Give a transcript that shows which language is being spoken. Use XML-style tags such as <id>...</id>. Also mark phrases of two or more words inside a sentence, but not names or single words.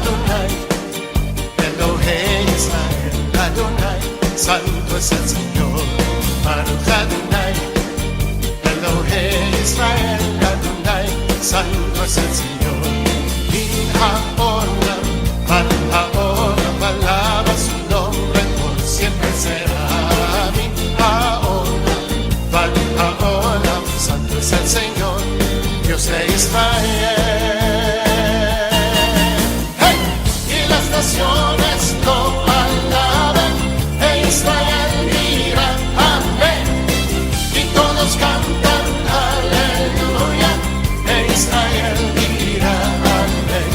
<he>אדוני, אלוהי ישראל, אדוני,</he> <es>santo es el Señor.</es> <he>ברוך אדוני, אלוהי ישראל, אדוני,</he> <es>santo es el Señor.</es> <he>מן העולם, על העולם,</he> <es>alaba su nombre, por siempre será.</es> <he>מן העולם, על העולם,</he> <es>santo es el Señor, Dios de Israel. ¡Hey! Y las naciones lo alaban, e Israel mira, amén. Y todos cantan, aleluya, e Israel mira, amén.</es>